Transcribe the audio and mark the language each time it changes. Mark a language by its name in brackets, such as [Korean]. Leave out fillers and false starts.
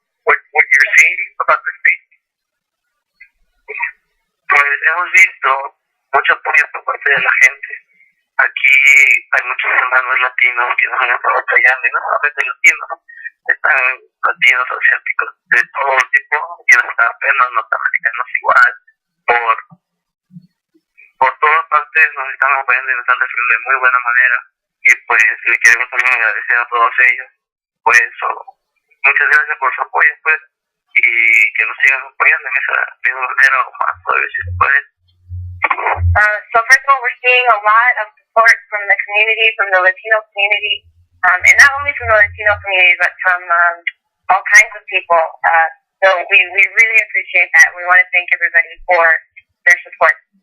[English] What you're seeing about the state? [Spanish] Pues hemos visto mucho apoyo por parte de la gente. Aquí hay muchos hermanos latinos que nos han estado apoyando, y no solamente latinos, están latinos, asiáticos, de todo tipo, y hasta apenas norteamericanos igual. Por todas partes nos están apoyando y nos están defendiendo de muy buena manera, y pues le queremos también agradecer a todos ellos, pues muchas gracias por su apoyo, pues, y que nos sigan apoyando en esa misma manera o más todavía si se puede. [English] So first of all, we're seeing a lot of support from the community, from the Latino community, and not only from the Latino community, but from all kinds of people. So we really appreciate that. We want to thank everybody for their support.